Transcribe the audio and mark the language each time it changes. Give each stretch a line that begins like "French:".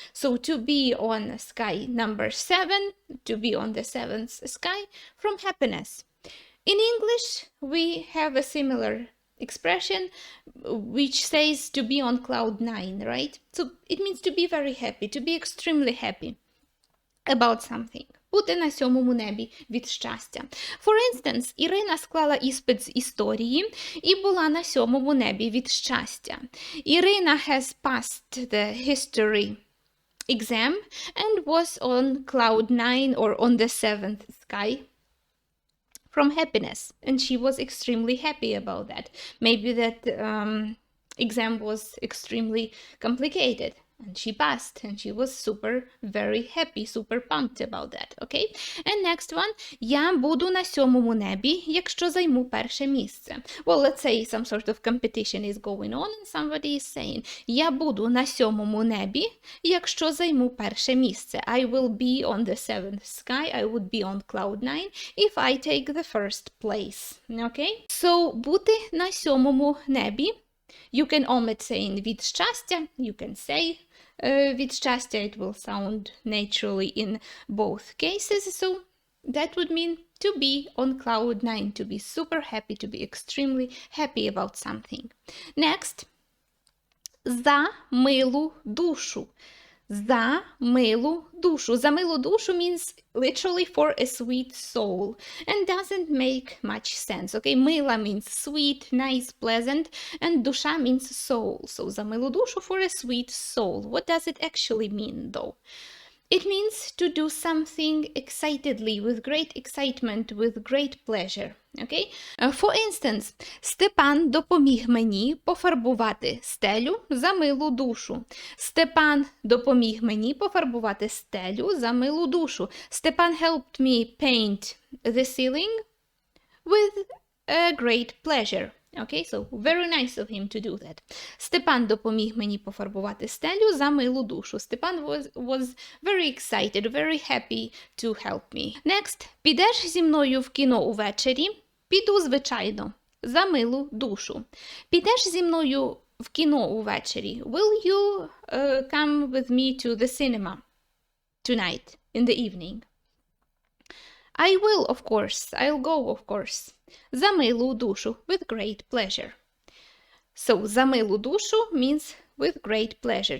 English: So to be on sky number 7, to be on the seventh sky from happiness. In English, we have a similar expression which says to be on cloud 9, right? So it means to be very happy, to be extremely happy about something.
Ukrainian: Бути на сьомому небі від щастя.
English: For instance,
Ukrainian: Ірина склала іспит з історії і була на сьомому небі від щастя.
English: Ірина has passed the history exam and was on cloud 9 or on the seventh sky from happiness. And she was extremely happy about that. Maybe that exam was extremely complicated. And she passed, and she was very happy, super pumped about that, okay? And next one.
Ukrainian: Я буду на сьомому небі, якщо займу перше місце.
English: Well, let's say some sort of competition is going on, and somebody is saying,
Ukrainian: я буду на сьомому небі, якщо займу перше місце.
English: I will be on the seventh sky, I would be on cloud 9 if I take the first place, okay?
Ukrainian: So, бути на сьомому небі.
English: You can omit saying
Ukrainian: від щастя,
English: you can say від щастя, it will sound naturally in both cases, so that would mean to be on cloud 9, to be super happy, to be extremely happy about something.
Ukrainian: Next, за милу душу. За милу душу. За милу душу
English: means literally for a sweet soul and doesn't make much sense. Okay, мила means sweet, nice, pleasant, and душа means soul. So
Ukrainian: за милу душу
English: for a sweet soul. What does it actually mean though? It means to do something excitedly, with great excitement, with great pleasure. Okay? For instance,
Ukrainian: Степан допоміг мені пофарбувати стелю за милу душу. Степан допоміг мені пофарбувати стелю за милу душу.
English: Степан helped me paint the ceiling with a great pleasure. Okay, so very nice of him to do that.
Ukrainian: Степан допоміг мені пофарбувати стелю за милу душу.
English: Степан was very excited, very happy to help me.
Ukrainian: Next, підеш зі мною в кіно увечері? Піду, звичайно, за милу душу. Підеш зі мною в кіно увечері?
English: Will you come with me to the cinema tonight, in the evening? I will, of course. I'll go, of course.
Ukrainian: За милу душу,
English: with great pleasure. So,
Ukrainian: за милу душу
English: means with great pleasure.